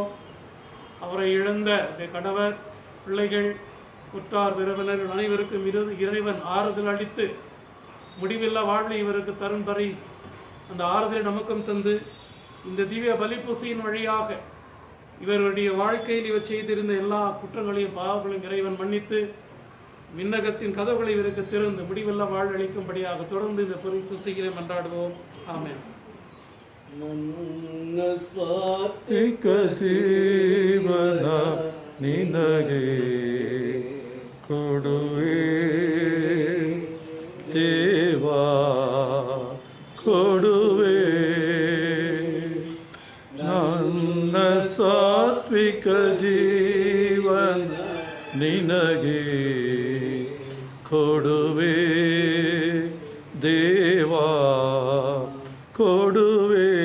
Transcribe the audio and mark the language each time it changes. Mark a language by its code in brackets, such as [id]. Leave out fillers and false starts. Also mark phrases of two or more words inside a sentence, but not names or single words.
[ta] அவரை இழந்த கணவர், பிள்ளைகள், உற்றார் உறவினர்கள் அனைவருக்கும் இறைவன் ஆறுதல் அளித்து முடிவில்லா வாழ்வை இவருக்கு தரும் வரை அந்த ஆறுதலை நமக்கும் தந்து, இந்த திவ்ய பலிப்பூசையின் வழியாக இவருடைய வாழ்க்கையில் இவர் செய்திருந்த எல்லா குற்றங்களையும் பாவங்களையும் இறைவன் மன்னித்து விண்ணகத்தின் கதவுகளை இவருக்கு திறந்து முடிவில்லா வாழ்வளிக்கும்படியாக தொடர்ந்து இந்த பலிப்பூசைகளை மன்றாடுவோம். ஆமென். [kn] ಜೀವನ ನಿನಗೆ ಕೊಡುವೆ ದೇವಾ ಕೊಡುವೆ, ನನ್ನ ಸಾತ್ವಿಕ ಜೀವನ ನಿನಗೆ ಕೊಡುವೆ ದೇವಾ ಕೊಡುವೆ.